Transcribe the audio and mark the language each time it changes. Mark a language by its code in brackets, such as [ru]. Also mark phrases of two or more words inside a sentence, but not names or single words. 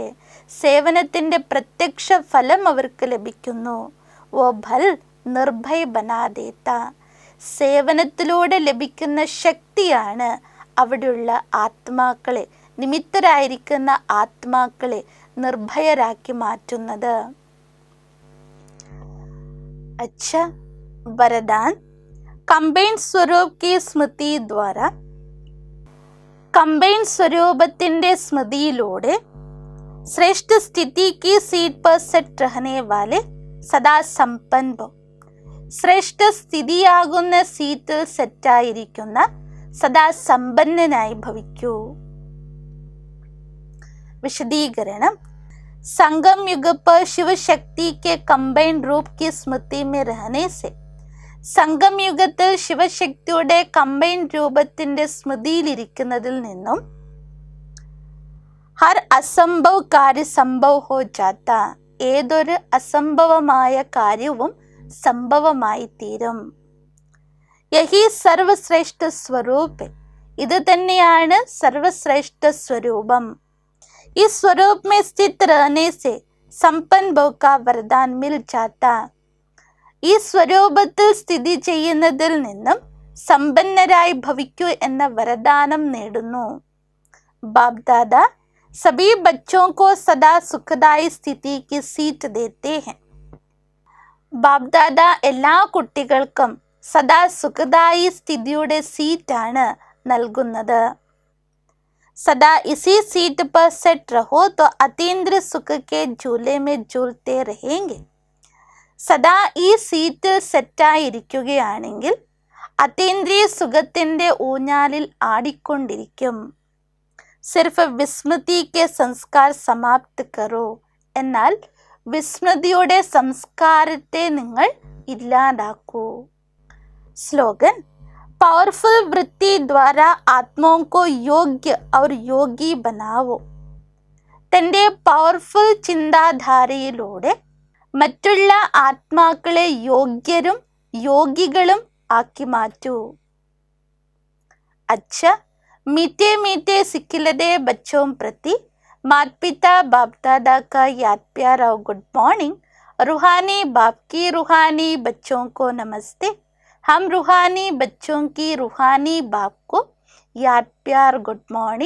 [ml] സേവനത്തിൻ്റെ പ്രത്യക്ഷ ഫലം അവർക്ക് ലഭിക്കുന്നു. [hi] वो फल निर्भय बना देता. [ml] സേവനത്തിലൂടെ ലഭിക്കുന്ന ശക്തിയാണ് അവിടെയുള്ള ആത്മാക്കളെ, നിമിത്തരായിരിക്കുന്ന ആത്മാക്കളെ നിർഭയരാക്കി മാറ്റുന്നത്. [hi] अच्छा वरदान. कंबाइन स्वरूप की स्मृति द्वारा. कंबाइन स्वरूपത്തിൻ്റെ സ്മൃതിയിലൂടെ श्रेष्ठ स्थिति की सीट पर सेट रहने वाले सदा संपन्न भव. [ml] ശ്രേഷ്ഠ സ്ഥിതിയാകുന്ന സീറ്റിൽ സെറ്റായിരിക്കുന്ന സദാ സമ്പന്നനായി ഭവിക്കൂ. [hi] विशदीकरण. संगम युग पर शिव शक्ति के कंबाइन रूप की स्मृति में रहने से [ml] സംഗം യുഗത്തിൽ ശിവശക്തിയുടെ കമ്പൈൻ രൂപത്തിൻ്റെ സ്മൃതിയിലിരിക്കുന്നതിൽ നിന്നും [hi] हर असंभव कार्य संभव हो जाता. [ml] ഏതൊരു അസംഭവമായ കാര്യവും സംഭവമായി തീരും. [hi] यही सर्वश्रेष्ठ स्वरूप. [ml] ഇത് തന്നെയാണ് സർവശ്രേഷ്ഠ സ്വരൂപം. [hi] ई स्वरूप में स्थित रहने से संपन्न भव का वरदान मिल जाता. [ml] ഈ സ്വരൂപത്തിൽ സ്ഥിതി ചെയ്യുന്നതിൽ നിന്നും സമ്പന്നരായി ഭവിക്കൂ എന്ന വരദാനം നേടുന്നു. [hi] बापदादा सभी ബच्चों को सदा सुखदायी स्थिति की सीट देते हैं. [ml] ബാപ്ദാദ എല്ലാ കുട്ടികൾക്കും സദാ സുഖദായി സ്ഥിതിയുടെ സീറ്റാണ് നൽകുന്നത്. [hi] सदा इसी सीट पर सेट रहो तो अतीन्द्रिय सुख के झूले में झूलते रहेंगे. [ml] സദാ ഈ സീറ്റിൽ സെറ്റായിരിക്കുകയാണെങ്കിൽ അതീന്ദ്രിയ സുഖത്തിൻ്റെ ഊഞ്ഞാലിൽ ആടിക്കൊണ്ടിരിക്കും. [hi] सिर्फ विस्मृति के संस्कार समाप्त करो. [ml] എന്നാൽ വിസ്മൃതിയുടെ സംസ്കാരത്തെ നിങ്ങൾ ഇല്ലാതാക്കൂ. സ്ലോഗൻ. [hi] पावरफुल वृत्ति द्वारा आत्माओं को योग्य और योगी बनाओ. [ml] തൻ്റെ പവർഫുൾ ചിന്താധാരയിലൂടെ മറ്റുള്ള ആത്മാക്കളെ യോഗ്യരും യോഗികളും ആക്കി മാറ്റൂ. [hi] अच्छा मीठे मीठे सिखिलदे बच्चों प्रति माता पिता बाप दादा का याद प्यार और [en] good morning. [hi] रूहानी बाप की रूहानी बच्चों को नमस्ते. हम रूहानी बच्चों की रूहानी बाप को याद प्यार [en] good morning.